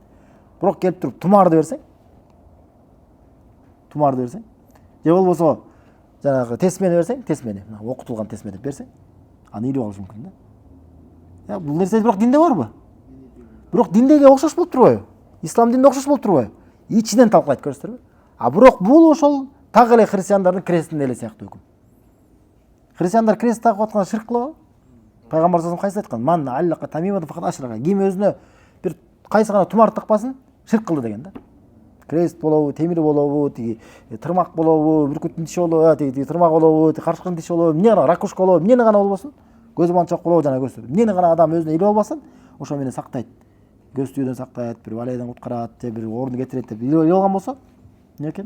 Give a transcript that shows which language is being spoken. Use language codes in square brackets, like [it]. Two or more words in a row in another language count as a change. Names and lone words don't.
[ky] Бирок келип туруп тумарды берсең, же болбосо жанагы тесмени берсең, тесмени, окутулган тесме деп берсең, аны илип алыш мүмкүн да. Бул нерсе бирок динде барбы? Бирок диндеге окшош болуп турбайбы? Ислам динде окшош болуп турбайбы? Ичинен талкалайт, көрсөтөрбү? А бирок бул ошол так эле христиандардын крестинде эле сыяктуу үкүм. Христиандар крест тагып атканда ширк кылабы? Пайгамбар [ar] صلى الله عليه وسلم [ky] кайсы айткан? [ar] من علق تميمة فقد أشرك. [ky] Ким өзүнө бир кайсы гана тумар такпасын, ширк кылды деген да. Крест болобу, темир болобу, тиги тырмак болобу, бүркүттүн тиши болобу, тиги тырмак болобу, карчыктын тиши болобу, эмне гана ракушка болобу, эмне гана болбосун, көз манчок болобу жана көрсөтөт. Эмне гана адам өзүнө илип албасын, ошо менен сактайт. Көз түйүүдөн сактайт, бир балайдан куткарат, же бир орун кетирет деп илип алган болсо, эмне экен?